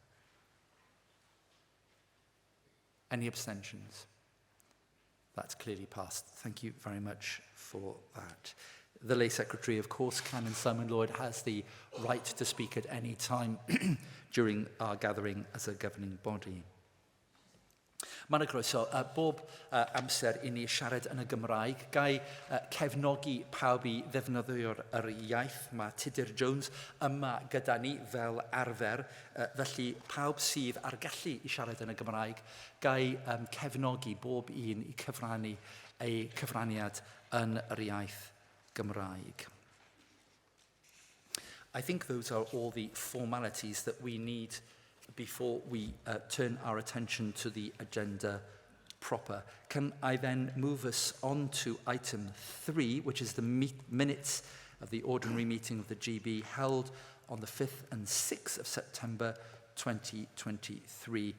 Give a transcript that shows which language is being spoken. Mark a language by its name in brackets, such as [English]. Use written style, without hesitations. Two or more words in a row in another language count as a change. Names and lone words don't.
[English] Any abstentions? That's clearly passed. Thank you very much for that. The lay secretary, of course, Canon Simon Lloyd, has the right to speak at any time during our gathering as a governing body. [Welsh] Mae'n groeso, bob amser I ni siarad yn y Gymraeg, gai cefnogi pawb I ddefnyddio'r iaith. Mae Tudur Jones yma gyda ni fel arfer, felly pawb sydd ar gallu I siarad yn y Gymraeg, gai cefnogi bob un I cyfrannu ei cyfraniad yn yr iaith Gymraeg. [English] I think those are all the formalities that we need before we turn our attention to the agenda proper. Can I then move us on to item 3, which is the minutes of the ordinary meeting of the GB held on the 5th and 6th of September 2023.